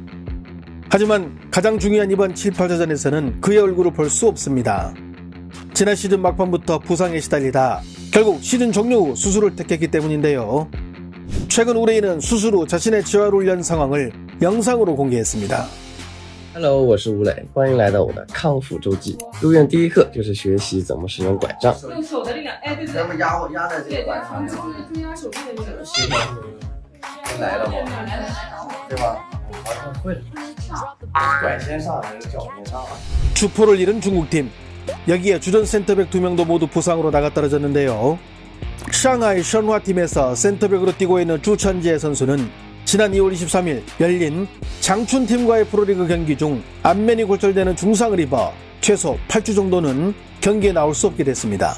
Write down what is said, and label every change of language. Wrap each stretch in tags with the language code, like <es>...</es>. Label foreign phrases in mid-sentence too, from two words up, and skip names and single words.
<ko>하지만 가장 중요한 이번 7, 8차전에서는 그의 얼굴을 볼 수 없습니다. 지난 시즌 막판부터 부상에 시달리다 결국 시즌 종료 후 수술을 택했기 때문인데요. 최근 우레이는 수술 후 자신의 재활훈련 상황을 영상으로 공개했습니다.</ko> <zh>Hello， 我是吴磊，欢迎来到我的康复周记。入院第一课就是学习怎么使用拐杖。用手的力量，哎，对对对，咱们压在这个拐杖上，中压手臂的力量。协调来了吗？对吧？好像会了。拐先上还是脚先上？</zh> <ko>주포를 잃은 중국팀. 여기에 주전 센터백 2명도 모두 부상으로 나가떨어졌는데요. 샹하이 션화팀에서 센터백으로 뛰고 있는 주천재 선수는 지난 2월 23일 열린 장춘팀과의 프로리그 경기 중 안면이 골절되는 중상을 입어 최소 8주 정도는 경기에 나올 수 없게 됐습니다.</ko>